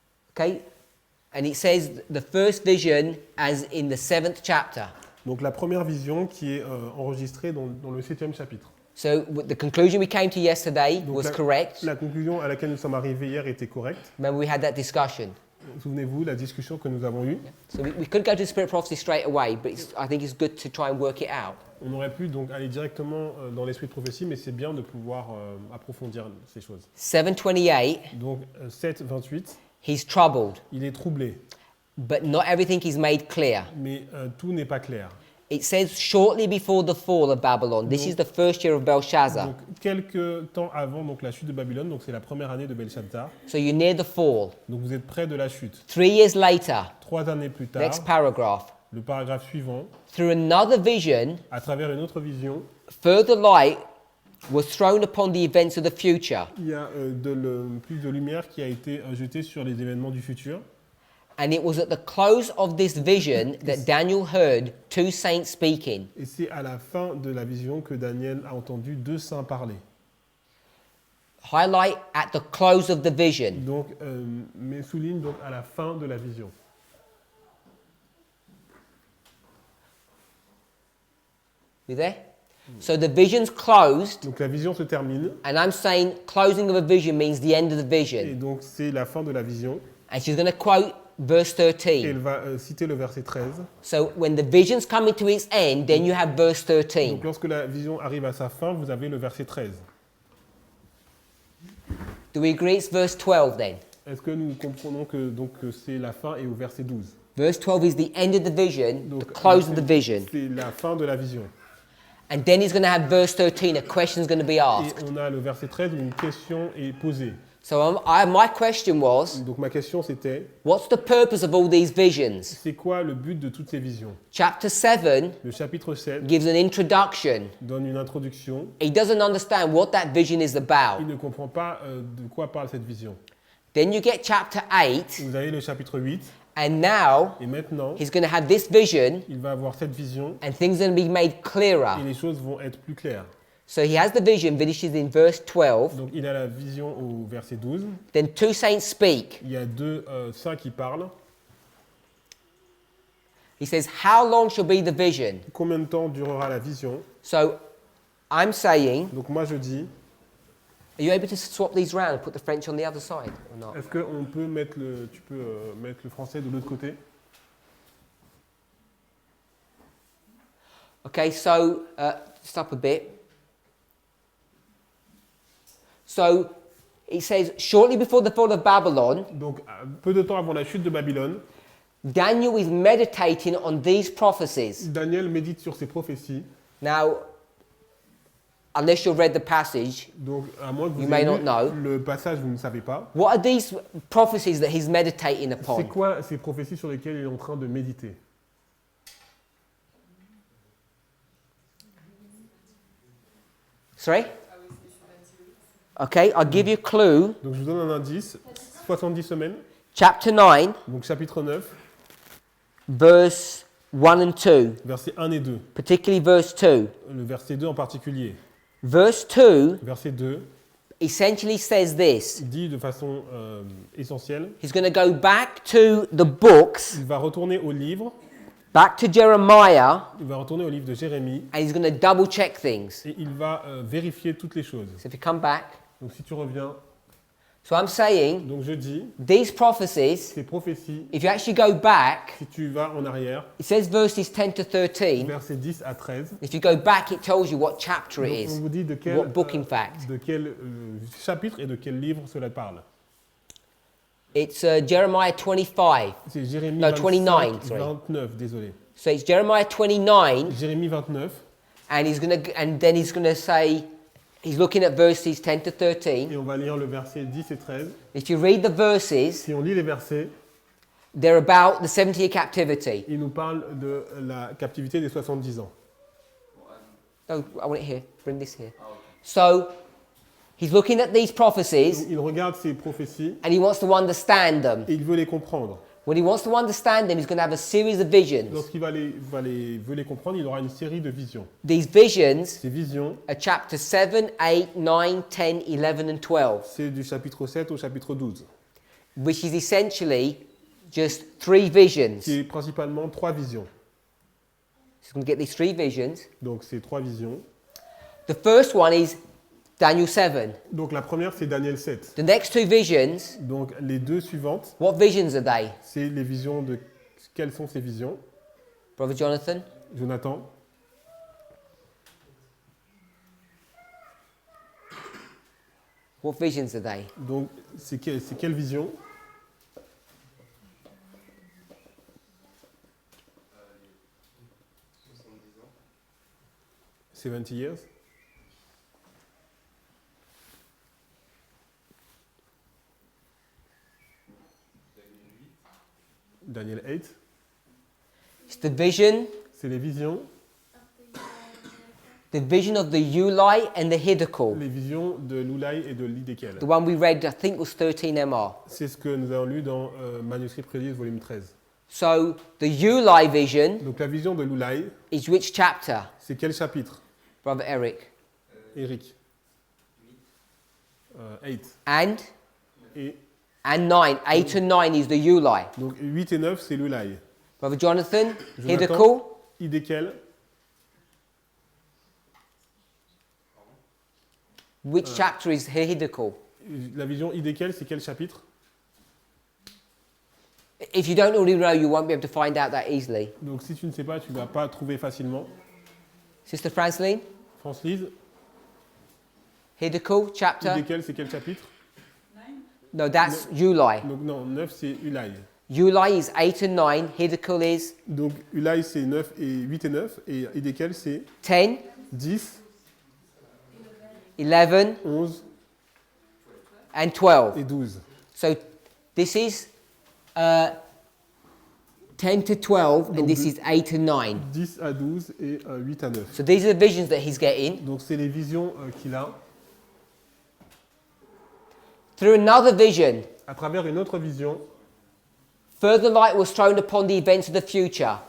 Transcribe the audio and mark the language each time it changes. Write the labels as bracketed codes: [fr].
[en] Okay, and it says the first vision as in the 7th chapter. [fr] Donc, la première vision qui est enregistrée dans le 7e chapitre. [en] So the conclusion we came to yesterday [fr] Donc, [en] was correct. [fr] La conclusion à laquelle nous sommes arrivés hier était correcte. [en] Remember we had that discussion. [fr] Souvenez-vous la discussion que nous avons eue. [en] So we could go to spirit prophecy straight away, but I think it's good to try and work it out. [fr] On aurait pu donc aller directement dans l'esprit de prophétie, mais c'est bien de pouvoir approfondir ces choses. [en] 7:28, [fr] Donc 7, 28, [en] he's troubled, [fr] il est troublé, [en] but not everything is made clear. [fr] mais tout n'est pas clair. [en] It says shortly before the fall of Babylon. This is the first year of Belshazzar. [fr] Donc quelques temps avant donc la chute de Babylone, donc c'est la première année de Belshazzar. [en] So you're near the fall. [fr] Donc vous êtes près de la chute. [en] 3 years later, [fr] 3 années plus tard, [en] next paragraph, [fr] le paragraphe suivant, [en] through another vision, [fr] à travers une autre vision, [en] further light was thrown upon the events of the future. [fr] il y a plus de lumière qui a été jetée sur les événements du futur. [en] And it was at the close of this vision that Daniel heard 2 saints speaking. [fr] Et c'est à la fin de la vision que Daniel a entendu 2 saints parler. [en] Highlight at the close of the vision. [fr] Donc, mais souligne donc à la fin de la vision. [en] You there? So the vision's closed, [fr] Donc la vision se termine, [en] and I'm saying closing of a vision means the end of the [fr] et [en] vision. [fr] donc c'est la fin de la vision. [en] And she's going to quote verse [fr] Et [en] 13. [fr] elle va citer le verset 13. [en] So when the vision's coming to its end, then you have verse 13. [fr] Donc lorsque la vision arrive à sa fin, vous avez le verset 13. [en] Do we agree it's verse 12 then? [fr] Est-ce que nous comprenons que donc que c'est la fin et au verset 12? [en] Verse 12 is the end of the vision, [fr] Donc, [en] the close of the vision. [fr] c'est la fin de la vision. [en] And then he's going to have verse 13, a question's going to be [fr] Et [en] asked. [fr] on a le verset 13 où une question est posée. [en] So my question was, [fr] Donc ma question c'était, [en] what's the purpose of all these visions? [fr] c'est quoi le but de toutes ces visions? [en] Chapter 7 [fr] Le chapitre 7 [en] gives an introduction. [fr] donne une introduction. [en] He doesn't understand what that vision is about. [fr] Il ne comprend pas de quoi parle cette vision. [en] Then you get chapter 8, [fr] Vous avez le chapitre 8, [en] and now [fr] et maintenant, [en] he's going to have this vision, [fr] il va avoir cette vision, [en] and things are going to be made [fr] et [en] clearer. [fr] les choses vont être plus claires. [en] So he has the vision, finishes in verse 12. [fr] Donc il a la vision au verset 12. [en] Then 2 saints speak. [fr] Il y a 2 saints qui parlent. [en] He says, how long shall be the vision? [fr] Combien de temps durera la vision? [en] So I'm saying, [fr] Donc moi je dis, [en] are you able to swap these round and put the French on the other side or not? [fr] est-ce qu'on peut mettre mettre le français de l'autre côté? [en] Okay, so stop a bit. So it says, shortly before the fall of Babylon, [fr] Donc peu de temps avant la chute de Babylone, [en] Daniel is meditating on these prophecies. [fr] Daniel médite sur ces prophéties. [en] Now, unless you've read the passage, [fr] Donc à moins que vous [en] You may [fr] ayez [en] not [fr] lu [en] know. [fr] le passage, vous ne savez pas. [en] what are these prophecies that he's meditating [fr] C'est [en] upon? [fr] quoi ces prophéties sur lesquelles il est en train de méditer? [en] Sorry? Okay, I'll give you a clue. [fr] Donc je vous donne un indice. 70 semaines, [en] Chapter 9, [fr] donc chapitre 9, [en] verse 1 and 2, [fr] versets 1 et 2. [en] particularly verse 2. [fr] Le verset 2 en particulier. [en] Verse 2 [fr] Verset 2 [en] essentially says this. [fr] dit de façon essentielle, [en] He's going to go back to the books, [fr] il va retourner au livre, [en] back to Jeremiah, [fr] il va retourner au livre de Jérémie [en] and he's going to double check things. [fr] et il va vérifier toutes les choses. [en] So if you come back, [fr] Donc si tu reviens, [en] so I'm saying [fr] donc je dis, [en] these prophecies, [fr] ces prophéties, [en] if you actually go back, [fr] si tu vas en arrière, [en] it says verses 10 to 13. [fr] versets 10 à 13, [en] If you go back, it tells you what chapter it [fr] donc on [en] is, [fr] vous dit de quel, [en] what book in fact. [fr] de quel chapitre et de quel livre cela parle. [en] It's Jeremiah 25. [fr] C'est Jérémie [en] No, [fr] 25, [en] 29, sorry. [fr] 29, désolé. [en] So it's Jeremiah 29, [fr] Jérémie 29, [en] and then he's gonna say, he's looking at verses 10 to 13. [fr] et on va lire le verset 10 et 13. [en] If you read the verses, [fr] Si on lit les versets, [en] they're about the 70-year captivity. [fr] il nous parle de la captivité des 70 ans. [en] No, I want it here. Bring this here. So he's looking at these prophecies, [fr] Il regarde ces prophéties [en] and he wants to understand them. [fr] et il veut les comprendre. [en] When he wants to understand them, he's going to have a series of visions. [fr] Lorsqu'il veut les comprendre, il aura une série de visions. [en] These visions [fr] Ces visions, [en] are chapter 7, 8, 9, 10, 11, and 12, [fr] c'est du chapitre 7 au chapitre 12, [en] which is essentially just 3 visions. [fr] qui est principalement 3 visions. [en] So he's going to get these 3 visions. [fr] Donc, ces 3 visions. [en] The first one is Daniel 7. [fr] Donc la première, c'est Daniel 7. [en] The next two visions, [fr] Donc les deux suivantes, [en] what visions are they? [fr] c'est les visions de... Quelles sont ces visions? [en] Brother Jonathan? [fr] Jonathan? [en] What visions are they? [fr] Donc c'est quelle vision? [en] « 70 years. Daniel 8. It's the vision, [fr] C'est les visions [en] the vision of the Ulai and the Hiddekel. [fr] les visions de l'Oulaï et de l'Idékel. [en] The one we read, I think, was 13 MR. [fr] C'est ce que nous avons lu dans Manuscrit Prélude, volume 13. [en] So the Ulai vision [fr] Donc la vision de l'Oulaï, [en] is which chapter, [fr] c'est quel chapitre, [en] Brother Eric? [fr] Eric? [en] 8. And [fr] Et [en] 9. 8 and 9 is the Ulai. [fr] donc 8 et 9, c'est l'Oulaï. [en] Brother Jonathan, [fr] Jonathan, [en] Hiddekel. [fr] Idékel, [en] Which chapter is Hiddekel? [fr] la vision Idékel, c'est quel chapitre? [en] If you don't already know, you won't be able to find out that easily. [fr] Donc si tu ne sais pas, tu ne vas pas trouver facilement. [en] Sister Franceline, [fr] France-Lise, [en] Hiddekel chapter? [fr] Idékel, c'est quel chapitre? [en] No, that's Ulai. [fr] Donc non, 9, c'est Ulaï. [en] Ulai is 8 and 9. Hiddekel is [fr] Donc Ulaï, c'est 9 et 8 et 9, et Idékel, c'est [en] 10, [fr] 10, [en] 11, [fr] 11 [en] and 12. [fr] et 12. [en] So this is 10 to 12, and [fr] Donc [en] this is 8 and 9. [fr] 10 à 12 et 8 à 9. [en] So these are the visions that he's getting. [fr] Donc c'est les visions qu'il a. [en] Through another vision, [fr] À travers une autre vision, [en] further light was thrown upon the events of the future,